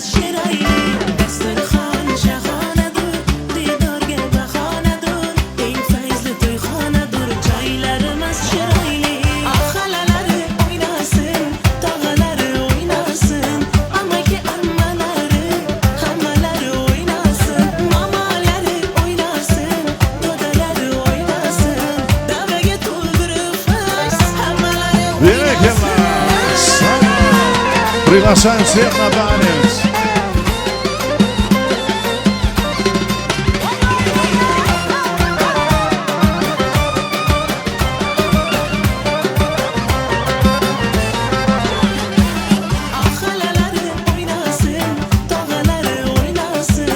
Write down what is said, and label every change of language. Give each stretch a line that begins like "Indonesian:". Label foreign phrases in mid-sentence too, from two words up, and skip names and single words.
Uzbek: chiroyli, dasturxon shahonadur, didorga bahonadur, eng fayzli to'yxonadur, joylarimiz chiroyli, xalalari o'ynasin, tog'alari o'ynasin, amaki ammalari, hammalari o'ynasin, mamalari o'ynasin, dodalari o'ynasin, davraga to'ldirib fayz, hammalari
Russian: Великолепно! Приглашаем всех на танец.
Uzbek: xalalari o'ynasin, tog'alari o'ynasin,